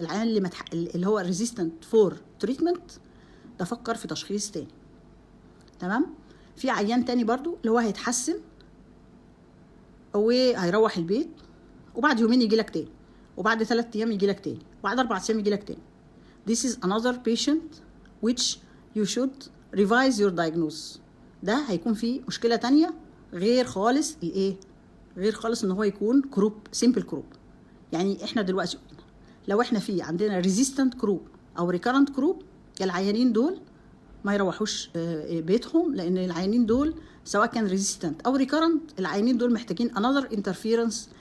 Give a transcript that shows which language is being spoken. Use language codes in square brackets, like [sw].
[ar] العيان اللي هو [en] resistant for treatment [ar] ده فكر في تشخيص تاني. تمام. في عيان تاني برضو اللي هو هيتحسن وهيروح البيت، وبعد يومين يجي لك تاني، وبعد 3 ايام يجي لك تاني، وبعد 4 ايام يجي لك تاني. [en] This is another patient which you should revise your diagnosis. [ar] ده هيكون فيه مشكلة تانية غير خالص الايه؟ غير خالص ان هو يكون كروب، سيمبل كروب. يعني احنا دلوقتي لو احنا عندنا resistant كروب او recurrent كروب، العيانين دول ما يروحوش بيتهم، لان العيانين دول سواء كان resistant او recurrent العيانين دول محتاجين [en] another interference